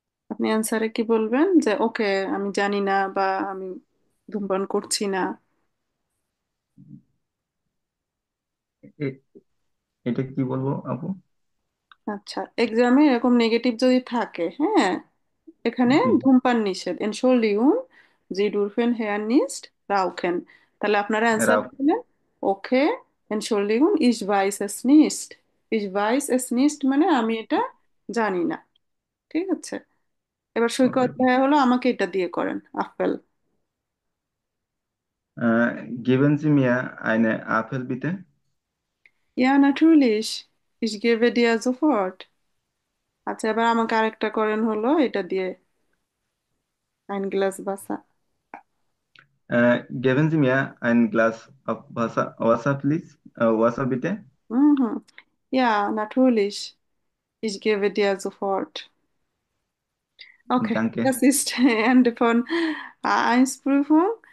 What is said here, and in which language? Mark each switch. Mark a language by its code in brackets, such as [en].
[bn] আপনি অ্যান্সারে কি বলবেন যে ওকে আমি জানি না বা আমি ধূমপান করছি না এ- এটা কি বলবো আপু? আচ্ছা এক্সামে এরকম নেগেটিভ যদি থাকে হ্যাঁ এখানে জি। ধূমপান নিষেধ [de] Entschuldigung Sie dürfen hier nicht rauchen [bn] তাহলে আপনারা অ্যান্সার রাও। দিলেন ওকে [de] Entschuldigung ich weiß es nicht [bn] ich weiß es nicht মানে আমি এটা জানি না ঠিক আছে এবার ওকে সৈকত আপু। ভাইয়া হলো আমাকে এটা দিয়ে করেন apple [de] geben Sie mir eine Apfel bitte? Ja, natürlich. Ich gebe dir sofort. [bn] আচ্ছা এবার আমাকে আরেকটা করেন হলো এটা দিয়ে [de] ein Glas Wasser. Geben Sie mir ein Glas of Wasser, please. Wasser bitte. Mhm. Ja, natürlich. Ich gebe dir sofort. Okay, Danke. das ist Ende von A1-Prüfung.